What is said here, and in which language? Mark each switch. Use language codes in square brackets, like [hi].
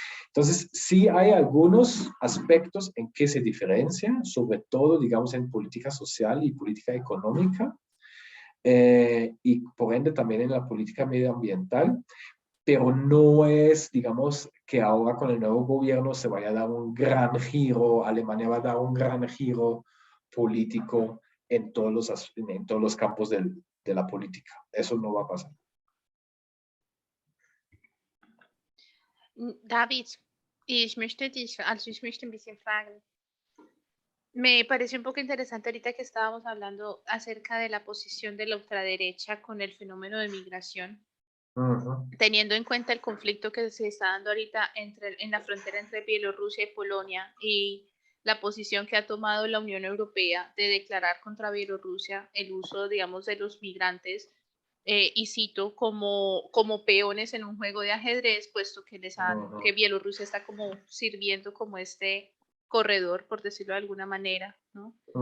[es] Entonces, sí hay algunos aspectos en que se diferencian, sobre todo, digamos, en política social y política económica, y por ende también en la política medioambiental, pero no es, digamos, que ahora con el nuevo gobierno se vaya a dar un gran giro, Alemania va a dar un gran giro político en todos los campos de la política. Eso no va a pasar. [de] David, ich möchte ein bisschen fragen. [es] Me pareció un poco interesante ahorita que estábamos hablando acerca de la posición de la ultraderecha con el fenómeno de migración, teniendo en cuenta el conflicto que se está dando ahorita en la frontera entre Bielorrusia y Polonia, y la posición que ha tomado la Unión Europea de declarar contra Bielorrusia el uso, digamos, de los migrantes, y cito, como peones en un juego de ajedrez, puesto que que Bielorrusia está como sirviendo como este corredor, por decirlo de alguna manera, ¿no?